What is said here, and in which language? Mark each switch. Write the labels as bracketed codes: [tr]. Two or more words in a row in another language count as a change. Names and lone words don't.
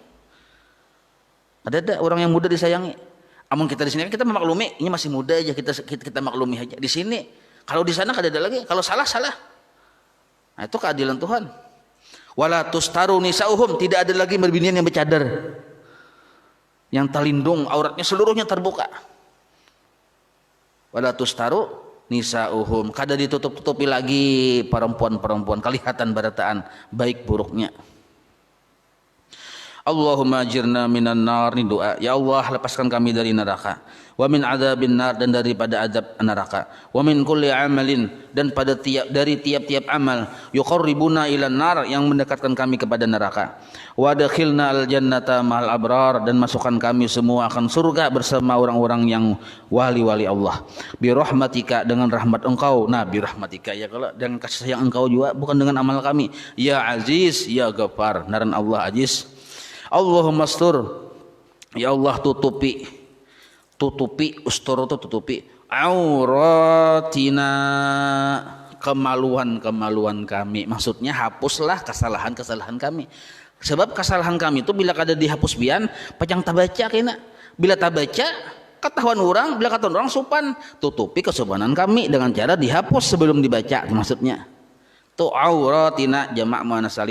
[bjn] Ada orang yang muda disayangi. Amun kita di sini kita memaklumi, ini masih muda aja kita maklumi aja. Di sini kalau di sana kada ada lagi. Kalau salah. Nah, itu keadilan Tuhan. [ar] ولا تستر نساؤهم [bjn] tidak ada lagi berbinian yang bercadar. Yang terlindung auratnya seluruhnya terbuka. [ar] ولا تستر نساؤهم [bjn] kada ditutup-tutupi lagi perempuan-perempuan kelihatan berataan baik buruknya. [ar] اللهم أجرنا من النار, [bjn] ini doa. Ya Allah, lepaskan kami dari neraka. [ar] ومن عذاب النار, [bjn] dan daripada azab neraka. [ar] ومن كل عمل, [bjn] dan dari tiap-tiap amal [ar] يقربنا إلى النار, [bjn] yang mendekatkan kami kepada neraka. [ar] وأدخلنا الجنة مع الأبرار, [bjn] dan masukkan kami semua akan surga bersama orang-orang yang wali-wali Allah. [ar] برحمتك, [bjn] dengan rahmat Engkau. Nah, [ar] برحمتك, [bjn] ya kalau dengan kasih sayang Engkau juga, bukan dengan amal kami. [ar] يا عزيز يا غفار, [bjn] naran Allah Aziz. [ar] اللهم استر, [bjn] ya Allah tutupi ustur itu tutupi auratina, kemaluan kami, maksudnya hapuslah kesalahan kami, sebab kesalahan kami itu bila kada dihapus bian pacang tabaca kena, bila tabaca ketahuan orang, bila ketahuan orang supan, tutupi kesubanan kami dengan cara dihapus sebelum dibaca, maksudnya tu auratina jamak muannas salim.